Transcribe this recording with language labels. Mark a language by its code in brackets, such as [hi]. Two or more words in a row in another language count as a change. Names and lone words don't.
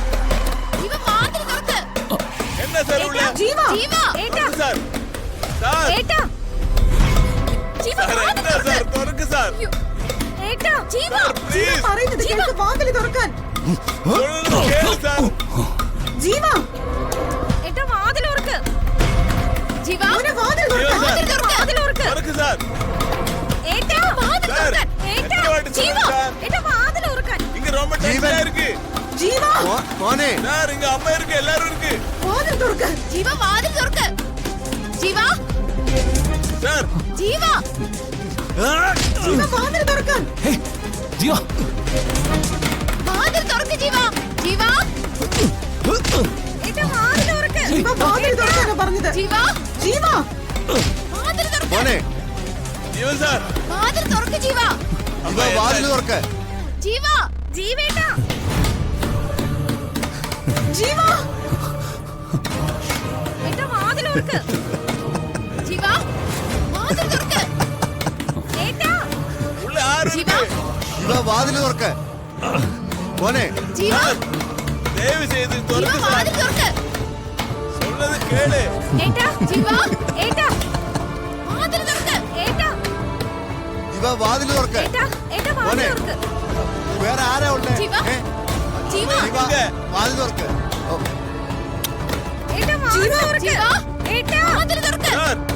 [ml] എന്നാ സാർ ഉള്ള സാർ സാർ തുറക്ക് സാർ. പറയുന്നത് കേൾക്ക്, വാതിൽ തുറക്കാൻ. സാർ ജീവ മോനെ വാതിൽ തുറക്ക്. തുറക്ക് സാർ. [ta] இங்க ரொம்ப டென்ஷனா இருக்கு. [ml] ജീവ മോനെ [ta] சார் இங்க அம்மா இருக்கு, எல்லாரும் இருக்கு. [ml] വാതിൽ തുറക്ക്. [ta] சார் [ml] ജീവ വാതിൽ തുറക്കാൻ. ജീവ ജീവ വാതിൽ തുറക്കാനാ പറഞ്ഞത്. ജീവ മോനെ ജീവൻ സാർ, ജീവ വാതിൽ തുറക്ക്. ജീവ [ta] உள்ள யாரு இருக்கு? [ml] ജീവ വാതിൽ തുറക്ക്. മോനെ [ta] தயவு செய்து துறக்கு சார். சொல்றது கேளு. [ml] ജീവ വാതിൽ തുറക്ക്. മോനെ വേറെ ആരാ ഉള്ളേ? ജീവ വാതിൽ തുറക്ക്. [ta] சார்